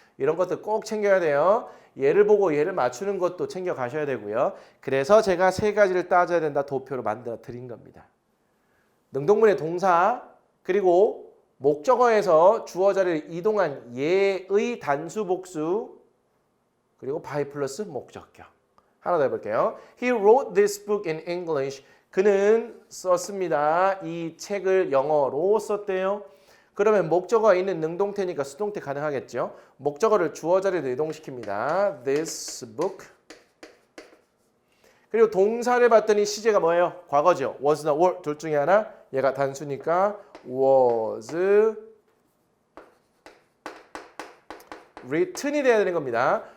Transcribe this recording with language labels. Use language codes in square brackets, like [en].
[ko] 이런 것들 꼭 챙겨야 돼요. 얘를 보고 얘를 맞추는 것도 챙겨 가셔야 되고요. 그래서 제가 세 가지를 따져야 된다 도표로 만들어 드린 겁니다. 능동문의 동사 그리고 목적어에서 주어 자리를 이동한 얘의 단수 복수 그리고 by 플러스 목적격. 하나 더 해볼게요. [en] He wrote this book in English. [ko] 그는 썼습니다. 이 책을 영어로 썼대요. 그러면 목적어가 있는 능동태니까 수동태 가능하겠죠. 목적어를 주어 자리로 이동시킵니다. [en] This book. [ko] 그리고 동사를 봤더니 시제가 뭐예요? 과거죠. was나 were 둘 중에 하나. 얘가 단수니까 [en] was written [ko] 이 돼야 되는 겁니다.